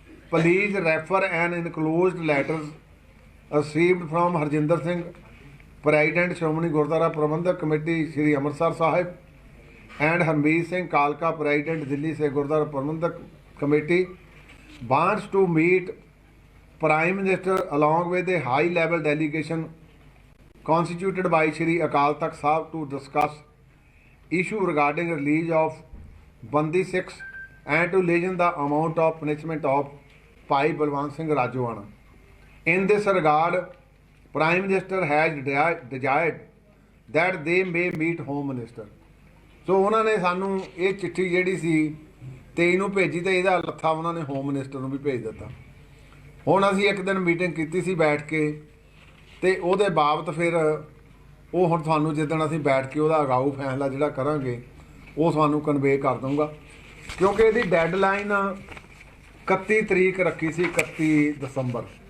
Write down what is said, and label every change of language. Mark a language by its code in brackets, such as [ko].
[en] Please refer N ਇਨਕਲੋਜ਼ਡ letters received from Harjinder Singh, president Shiromani Gurdwara Parbandhak committee Shri Amritsar Sahib, and Harmeet Singh ਕਾਲਕਾ, president Delhi say Gurdwara Parbandhak committee, wants to meet Prime Minister along with a high-level delegation constituted by Shri Akal Takht Sahib to discuss issue regarding release of Bandi Sikhs and to lessen the amount of punishment of Bhai Balwant Singh Rajwana. In this regard, Prime Minister has desired that they may meet Home Minister. [pa] ਸੋ ਉਹਨਾਂ ਨੇ ਸਾਨੂੰ ਇਹ ਚਿੱਠੀ ਜਿਹੜੀ ਸੀ 23 ਨੂੰ ਭੇਜੀ ਤੇ ਇਹਦਾ ਲੱਥਾ ਉਹਨਾਂ ਨੇ ਹੋਮ ਮਿਨਿਸਟਰ ਨੂੰ ਵੀ ਭੇਜ ਦਿੱਤਾ। ਹੁਣ ਅਸੀਂ ਇੱਕ ਦਿਨ ਮੀਟਿੰਗ ਕੀਤੀ ਸੀ ਬੈਠ ਕੇ ਤੇ ਉਹਦੇ ਬਾਬਤ ਫਿਰ ਉਹ ਹੁਣ ਤੁਹਾਨੂੰ ਜਿੱਦਣ ਅਸੀਂ ਬੈਠ ਕੇ ਉਹਦਾ ਅਗਾਊ ਫੈਸਲਾ ਜਿਹੜਾ ਕਰਾਂਗੇ ਉਹ ਤੁਹਾਨੂੰ ਕਨਵੇ ਕਰ ਦਊਂਗਾ, ਕਿਉਂਕਿ ਇਹਦੀ ਡੈਡਲਾਈਨ 31 ਤਰੀਕ ਰੱਖੀ ਸੀ, 31 ਦਸੰਬਰ।